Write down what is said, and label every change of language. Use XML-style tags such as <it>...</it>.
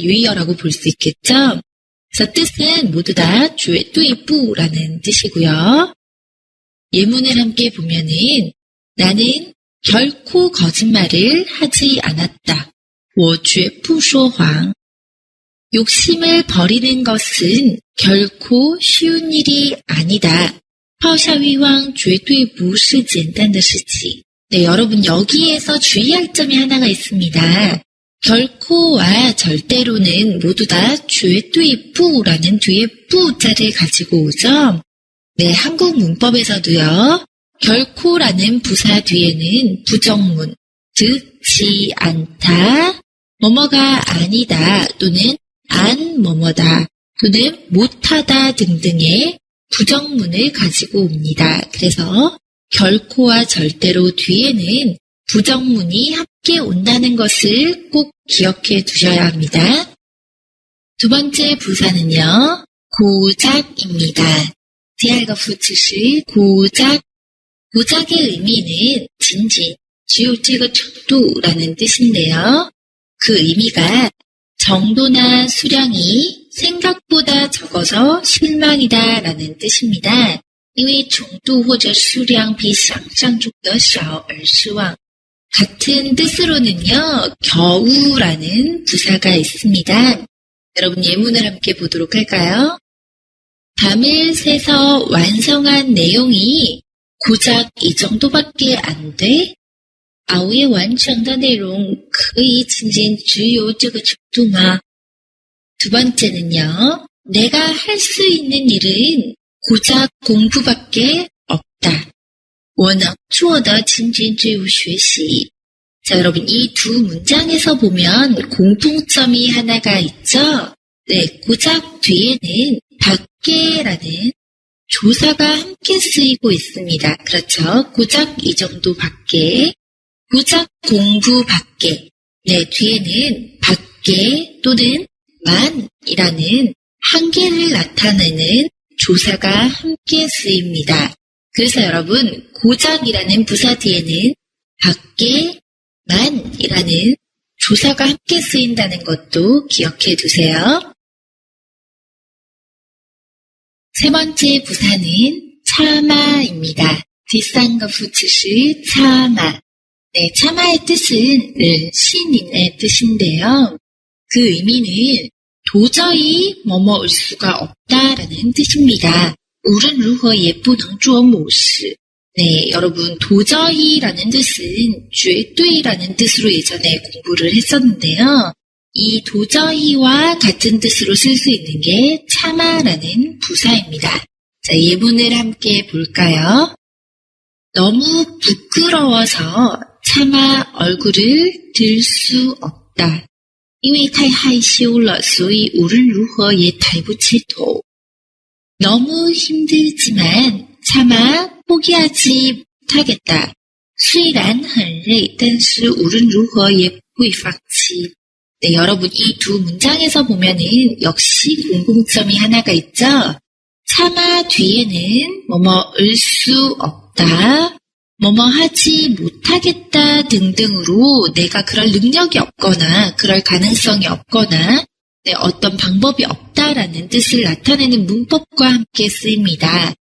<ko>유의어라고 볼 수 있겠죠? 그래서 뜻은 모두 다 绝对不라는 뜻이고요. 예문을 함께 보면은 나는 결코 거짓말을 하지 않았다.</ko> <zh>我绝不说谎.</zh> <ko>욕심을 버리는 것은 결코 쉬운 일이 아니다.</ko> <zh>抛下欲望绝对不是简单的事情.</zh> <ko>네, 여러분 여기에서 주의할 점이 하나가 있습니다. 결코와 절대로는 모두 다 绝对不라는 뒤에 부자를 가지고 오죠. 네, 한국 문법에서도요. 결코라는 부사 뒤에는 부정문, 즉 지 않다, 뭐뭐가 아니다 또는 안 뭐뭐다 또는 못하다 등등의 부정문을 가지고 옵니다. 그래서 결코와 절대로 뒤에는 부정문이 함께 온다는 것을 꼭 기억해 두셔야 합니다. 두 번째 부사는요. 고작입니다.</ko> <zh>第二个副词是 고작.</zh> <ko>고작의 의미는 진진,</ko> <zh>只有这个程度</zh> <ko>라는 뜻인데요. 그 의미가 정도나 수량이 생각보다 적어서 실망이다 라는 뜻입니다.</ko> <zh>因为程度或者数量比想象中的少而失望.</zh> <ko>같은 뜻으로는요. 겨우라는 부사가 있습니다. 여러분 예문을 함께 보도록 할까요? 밤을 새서 완성한 내용이 고작 이 정도밖에 안 돼?</ko> <zh>熬夜完成的内容可以仅仅只有这个程度吗?</zh> <ko>두 번째는요. 내가 할 수 있는 일은 고작 공부밖에 없다.</ko> <zh>我能做的仅仅只有学习.</zh> <ko>자, 여러분 이 두 문장에서 보면 공통점이 하나가 있죠? 네, 고작 뒤에는 밖에라는 조사가 함께 쓰이고 있습니다. 그렇죠? 고작 이 정도 밖에, 고작 공부 밖에. 네, 뒤에는 밖에 또는 만이라는 한계를 나타내는 조사가 함께 쓰입니다. 그래서 여러분 고작이라는 부사 뒤에는 밖에, 만이라는 조사가 함께 쓰인다는 것도 기억해 두세요. 세 번째 부사는 참아입니다.</ko> <zh>第三个副词是 참아.</zh> <ko>네, 참아의 뜻은 신인의 뜻인데요. 그 의미는 도저히 뭐뭐일 수가 없다라는 뜻입니다.</ko> <zh>无论如何也不能做某事.</zh> <ko>네, 여러분 도저히라는 뜻은 绝对라는 뜻으로 예전에 공부를 했었는데요. 이 도저히와 같은 뜻으로 쓸 수 있는 게 참아라는 부사입니다. 자, 예문을 함께 볼까요? 너무 부끄러워서 차마 얼굴을 들 수 없다.</ko> <zh>因为太害羞了所以无论如何也抬不起头</zh> <ko>너무 힘들지만 차마 포기하지 못하겠다.</ko> <zh>虽然很累但是无论如何也不会放弃</zh> <ko>네, 여러분 이 두 문장에서 보면은 역시 공통점이 하나가 있죠. 차마 뒤에는 뭐뭐을 수 없다, 뭐뭐 하지 못하겠다 등등으로 내가 그럴 능력이 없거나 그럴 가능성이 없거나 네, 어떤 방법이 없다라는 뜻을 나타내는 문법과 함께 쓰입니다.</ko>